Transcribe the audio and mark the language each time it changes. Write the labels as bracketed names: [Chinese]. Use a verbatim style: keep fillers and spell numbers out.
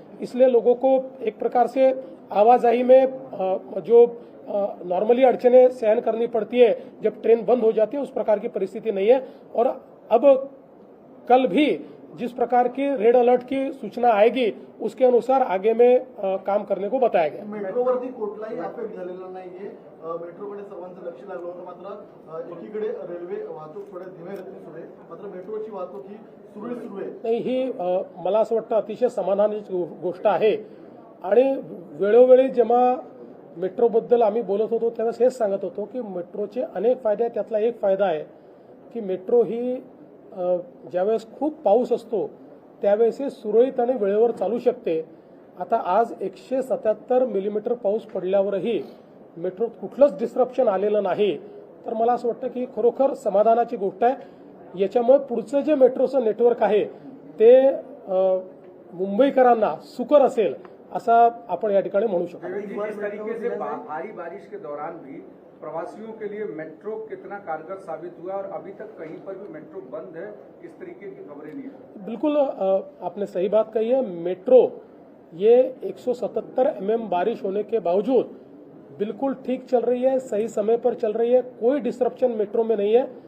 [Hindi] इसलिए लोगों को एक प्रकार से आवाजाही में जो नॉर्मली अड़चने सहन करनी पड़ती है जब ट्रेन बंद हो जाती है उस प्रकार की परिस्थिति नहीं है. और अब कल भी जिस प्रकार की रेड अलर्ट की सूचना आएगी उसके अनुसार आगे में अ, काम करने को बताया गया. [Marathi] मेट्रोवरती कुठलाही अफेक्ट झालेला नाहीये. अ, मेट्रोकडे सर्वांचं लक्ष लागलं होतं, मात्र अ, एकीकडे रेल्वे वाहतूक थोड्या धीमे गतीने सुरू आहे, मात्र मेट्रोची वाहतूक ही सुरळीत सुरू आहे. नाही, ही अ, मला असं वाटतं अतिशय समाधानाची गो- गोष्ट आहे. आणि वेळोवेळी जेव्हा मेट्रोबद्दल आम्ही बोलत होतो त्यावेळेस हेच सांगत होतो की मेट्रोचे अनेक फायदे आहेत. त्यातला एक फायदा आहे की मेट्रो ही अ, ज्यावेळेस खूप पाऊस असतो त्यावेळेस ही सुरळीत आणि वेळेवर चालू शकते. आता आज एकशे सत्याहत्तर मिलीमीटर पाऊस पडल्यावरही मेट्रोत कुठलंच डिस्रप्शन आलेलं नाही. तर मला असं वाटतं की ही खरोखर समाधानाची गोष्ट आहे. याच्यामुळे पुढचं जे मेट्रोचं नेटवर्क आहे ते अ, मुंबईकरांना सुकर असेल असा आपण या ठिकाणी म्हणू शकतो. [Hindi] देवेंद्र जी, जिस तरीके से बा- भारी बारिश के दौरान भी प्रवासियों के लिए मेट्रो कितना कारगर साबित हुआ और अभी तक कहीं पर भी मेट्रो बंद है, इस तरीके की खबरें नहीं है. बिल्कुल अ, आपने सही बात कही है. मेट्रो ये एक सौ सतहत्तर एमएम बारिश होने के बावजूद बिल्कुल ठीक चल रही है, सही समय पर चल रही है, कोई डिस्ट्रप्शन मेट्रो में नहीं है.